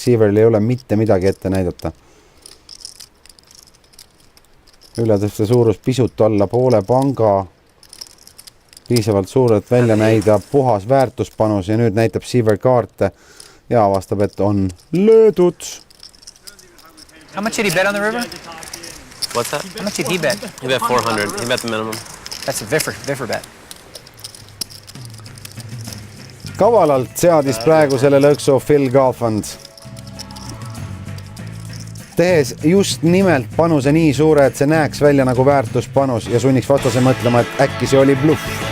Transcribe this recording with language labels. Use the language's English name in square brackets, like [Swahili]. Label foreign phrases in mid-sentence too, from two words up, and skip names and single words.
[Estonian] Seaveril ei ole mitte midagi ette näidata. Ületõste suurus pisut alla poole panga. Piisavalt suur, et välja näida puhas väärtuspanus ja nüüd näitab Seaver kaarte ja avastab, et on löödud. [English] How much did he bet on the river? What's that? How much did he bet? He bet 400. He bet the minimum. That's a Viffer bet. [Estonian] Kavalalt seadis praegu selle lõksu Phil Galfond. Tehes just nimelt panuse nii suure, et see näeks välja nagu väärtuspanus ja sunniks vastase mõtlema, et äkki see oli bluff.